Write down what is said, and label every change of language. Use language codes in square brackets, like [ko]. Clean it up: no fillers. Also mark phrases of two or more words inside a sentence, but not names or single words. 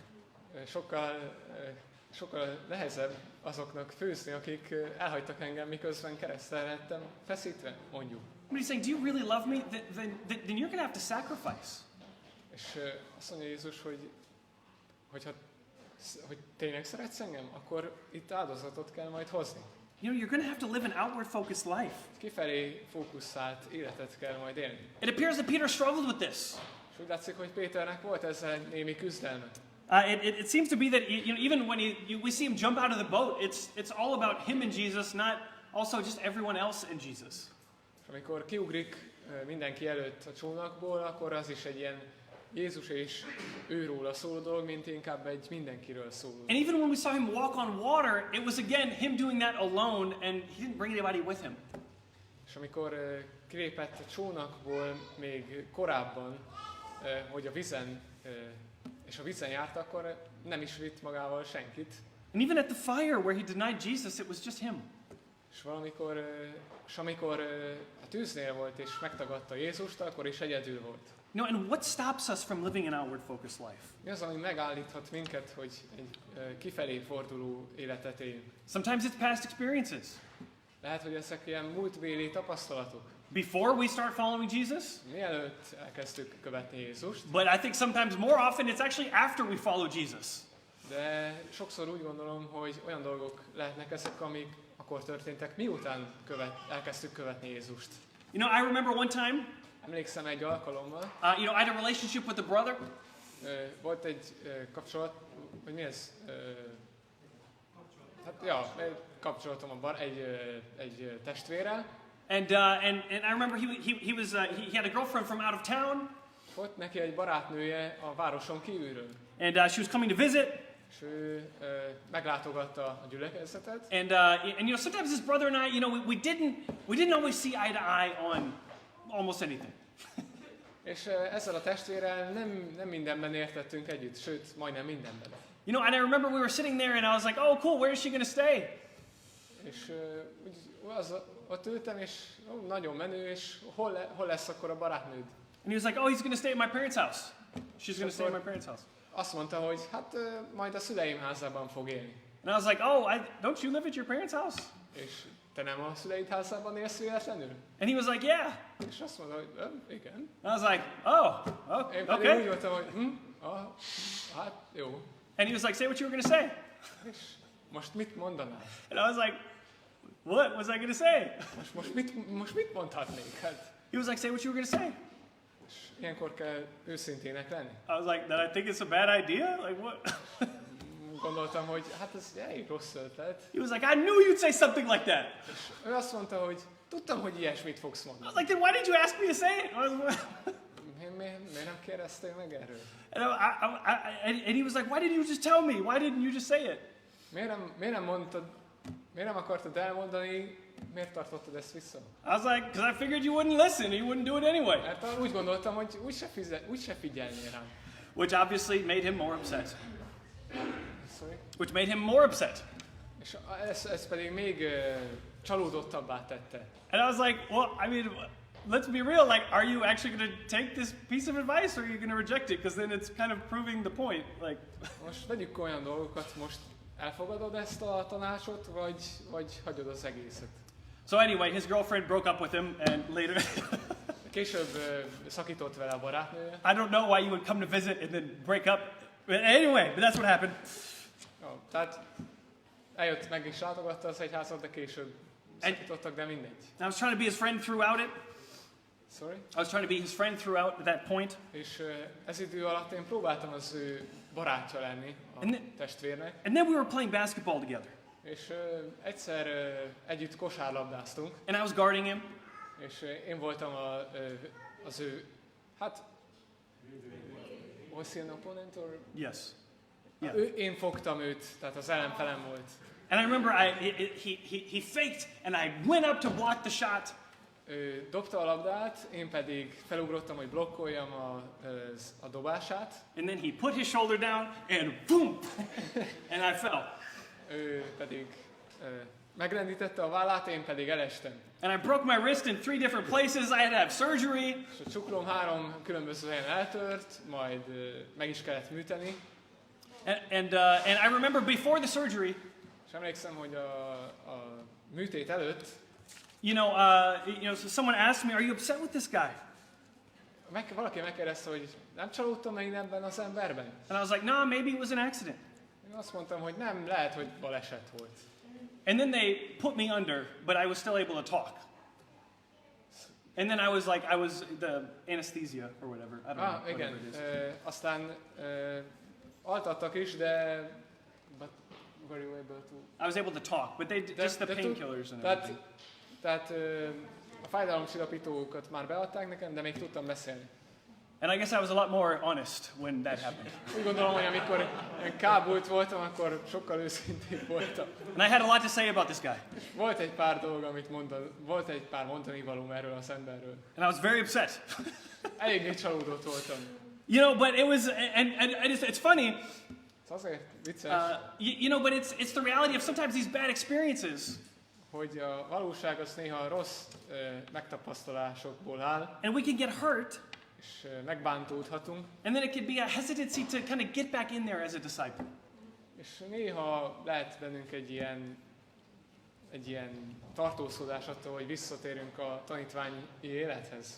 [hu] Sokkal nehezebb azoknak főzni, akik elhagytak engem, miközben keresztre lettem feszítve, mondjuk. [en] But he's saying, do you really love me? Then you're going to have to sacrifice. [hu] És azt mondja Jézus, hogy tényleg szeretsz engem, akkor itt áldozatot kell majd hozni. [en] You know, you're going to have to live an outward focused life. [hu] Kifelé fókuszált életet kell majd élni. [en] It appears that Peter struggled with this. [hu] És úgy látszik, hogy Péternek volt ezzel némi küzdelme. [en] It seems to be that, you know, even when we see him jump out of the boat, it's all about him and Jesus, not also just everyone else and Jesus. [hu] És amikor kiugrik mindenki előtt a csónakból, akkor az is egy ilyen Jézus és őróla szóló dolog, mint inkább egy mindenkiről szóló. [en] And even when we saw him walk on water, it was again him doing that alone, and he didn't bring anybody with him. [hu] És amikor kilépett a csónakból még korábban, hogy a vízen járt, akkor nem is vitt magával senkit. [en] And even at the fire where he denied Jesus, it was just him. [hu] És amikor a tűznél volt és megtagadta Jézust, akkor is egyedül volt. [en] You know, and what stops us from living an outward focused life? [hu] Mi az, ami megállíthat minket, hogy egy kifelé forduló életet éljünk? [en] Sometimes it's past experiences. [hu] Lehet, hogy ezek ilyen múltbéli tapasztalatok. [en] Before we start following Jesus, [hu] Mielőtt elkezdtük követni Jézust, [en] but I think sometimes more often it's actually after we follow Jesus. [hu] de sokszor úgy gondolom, hogy olyan dolgok lehetnek ezek, amik akkor történtek, miután elkezdtük követni Jézust. [en] You know, I remember one time, [hu] Emlékszem egy alkalommal, [en] you know, I had a relationship with a brother. [hu] volt egy kapcsolat, hogy mi ez? Kapcsolatom egy testvérrel. [en] And I remember he had a girlfriend from out of town, [hu] Volt neki egy barátnője a városon kívülről. [en] and she was coming to visit. [hu] És ő meglátogatta a gyülekezetet. [en] And you know, sometimes his brother and I, you know, we didn't always see eye to eye on almost anything. [hu] És ezzel a testvérrel nem mindenben értettünk együtt, sőt, majdnem mindenben. [en] You know, and I remember we were sitting there, and I was like, "Oh, cool. Where is she going to stay?" [hu] És ott ültem, és nagyon menő, és hol lesz akkor a barátnőd? [en] And he was like, "Oh, he's going to stay at my parents' house. She's going to stay at my parents' house." [hu] Azt mondta, hogy hát majd a szüleim házában fog élni. [en] And I was like, "Oh, don't you live at your parents' house?" [hu] És te nem a szüleid házában élsz véletlenül? [en] And he was like, "Yeah." [hu] És azt mondta, hogy igen. [en] And I was like, "Oh, [hu] Én pedig úgy [en] okay." [hu] voltam, hogy hát jó. [en] And he was like, "Say what you were going to say." [hu] És most mit mondanál? [en] And I was like, "What was I going to say?" [hu] Most mit mondhatnék? Hát, [en] He was like, "Say what you were going to say." [hu] és ilyenkor kell őszintének lenni. [en] I was like, "That I think it's a bad idea? Like what?" [hu] Gondoltam, hogy hát ez elég rossz ötlet. [en] He was like, "I knew you'd say something like that." [hu] Ő azt mondta, hogy tudtam, hogy ilyesmit fogsz [en] I [hu] mondani. [en] was like, "Then why did you ask me to say it?" [hu] Miért nem kérdeztél meg erről? [en] And he was like, "Why didn't you just tell me? Why didn't you just say it?" [hu] Miért nem akartad elmondani, miért tartottad ezt vissza? [en] I was like, "Because I figured you wouldn't listen. You wouldn't do it anyway." [hu] Mert úgy gondoltam, hogy úgyse figyelnél rám. [en] which obviously made him more upset. Sorry. Which made him more upset. [hu] És ez pedig még csalódottabbá tette. [en] And I was like, well, I mean, let's be real. Like, are you actually going to take this piece of advice, or are you going to reject it? Because then it's kind of proving the point. Like, [hu] Most vegyük olyan dolgokat, most elfogadod ezt a tanácsot, vagy hagyod az egészet? [en] so anyway, his girlfriend broke up with him, and later, [hu] Később szakított vele a barátnője. [en] I don't know why you would come to visit and then break up. But anyway, but that's what happened. [hu] Tehát eljött, meg is látogatta az egyházat, de később szakítottak, de mindegy. [en] I was trying to be his friend throughout it. Sorry? I was trying to be his friend throughout that point. [hu] És ez idő alatt én próbáltam az ő barátja lenni, a testvérnek. [en] And then we were playing basketball together. [hu] És egyszer együtt kosárlabdáztunk, [en] And I was guarding him. [hu] és én voltam az ő, hát, [en] was he an opponent or? Yes. Yeah. [hu] Én fogtam őt, tehát az ellenfelem volt. [en] And I remember he faked, and I went up to block the shot. [hu] Ő dobta a labdát, én pedig felugrottam, hogy blokkoljam a dobását. [en] And then he put his shoulder down, and boom! And I fell. [hu] Ő pedig megrendítette a vállát, én pedig elestem. [en] And I broke my wrist in 3 different places. I had to have surgery. [hu] És a csuklóm 3 különböző helyen eltört, majd meg is kellett műteni. [en] And I remember before the surgery, [hu] És emlékszem, hogy a műtét előtt [en] so someone asked me, "Are you upset with this guy?" [hu] valaki megkérdezte, hogy nem csalódtam én ebben az emberben. [en] And I was like, "No, maybe it was an accident." [hu] Én azt mondtam, hogy nem, lehet, hogy baleset volt. [en] And then they put me under, but I was still able to talk. And then I was the anesthesia or whatever. I don't know. [hu] Igen. [en] Whatever it is. [hu] Aztán altattak is, de [en] but were you able to? I was able to talk, but just the painkillers and everything. [hu] Tehát a fájdalomcsillapítókat már beadták nekem, de még tudtam beszélni. [en] And I guess I was a lot more honest when that happened. [hu] Úgy gondolom, hogy amikor én kábult voltam, akkor sokkal őszintébb voltam. [en] And I had a lot to say about this guy. [hu] Volt egy pár dolog, amit volt egy pár mondani valóm erről az emberről. [en] And I was very upset. [hu] Eléggé csalódott voltam. [en] But it was, and it's funny, [hu] Ez azért vicces, [en] but it's the reality of sometimes these bad experiences. [hu] hogy a valóság az néha rossz megtapasztalásokból áll, [en] And we can get hurt, [hu] és megbántódhatunk, [en] and then it could be a hesitancy to kind of get back in there as a disciple. [hu] és néha lehet bennünk egy ilyen tartózkodás attól, hogy visszatérünk a tanítványi élethez,